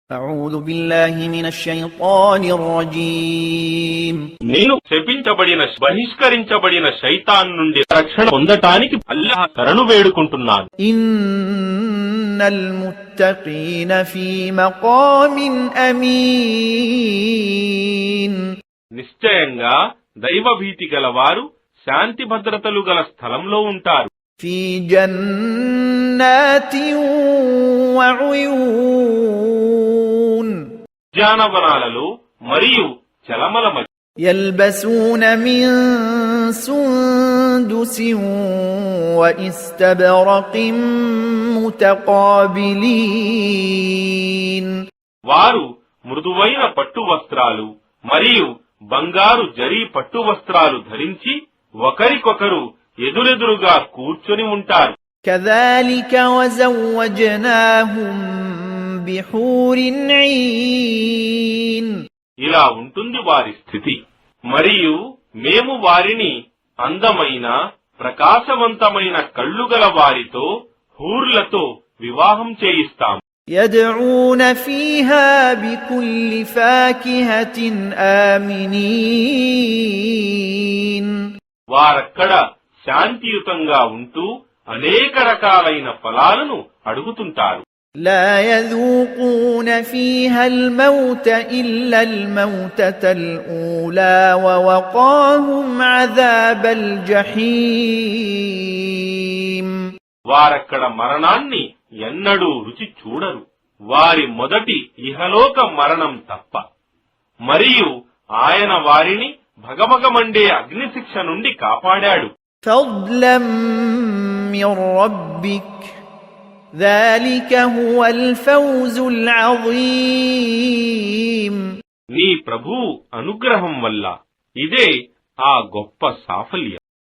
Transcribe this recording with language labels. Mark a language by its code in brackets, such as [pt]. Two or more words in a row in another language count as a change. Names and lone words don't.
[ar] أعوذ بالله من الشيطان الرجيم [te] నేను శపించబడిన బహిష్కరించబడిన శైతాన్ నుండి రక్షణ పొందటానికి అల్లాహ్ శరణు వేడుకుంటున్నాను. [ar] إن المتقين في مقام أمين [te] నిశ్చయంగా దైవభీతి గలవారు శాంతి భద్రతలు గల స్థలంలో ఉంటారు. [ar] في جنات وعيون [te] ఉద్యానవనాలలో మరియు చలమల మధ్య [ar] يلبسون من سندس واستبرق متقابلين [te] వారు మృదువైన పట్టు వస్త్రాలు మరియు బంగారు జరీ పట్టు వస్త్రాలు ధరించి ఒకరికొకరు ఎదురెదురుగా కూర్చొని ఉంటారు. [ar] كذلك وزوجناهم بحور عين [te] ఇలా ఉంటుంది వారి స్థితి. మరియు మేము వారిని అందమైన ప్రకాశవంతమైన కళ్ళు గల వారితో హూర్లతో వివాహం చేయిస్తాం. [ar] يدعون فيها بكل فاكهة آمنين [te] వారక్కడ శాంతియుతంగా ఉంటూ అనేక రకాలైన ఫలాలను అడుగుతుంటారు. [ar] لا يذوقون فيها الموت إلا الموتة الأولى ووقاهم عذاب الجحيم [te] వారక్కడ మరణాన్ని ఎన్నడూ రుచి చూడరు, వారి మొదటి ఇహలోక మరణం తప్ప. మరియు ఆయన వారిని భగభగమండే అగ్నిశిక్ష నుండి కాపాడాడు. [ar] فضلا من ربك ذلك هو الفوز العظيم [te] నీ ప్రభువు అనుగ్రహం వల్ల ఇదే ఆ గొప్ప సాఫల్యం.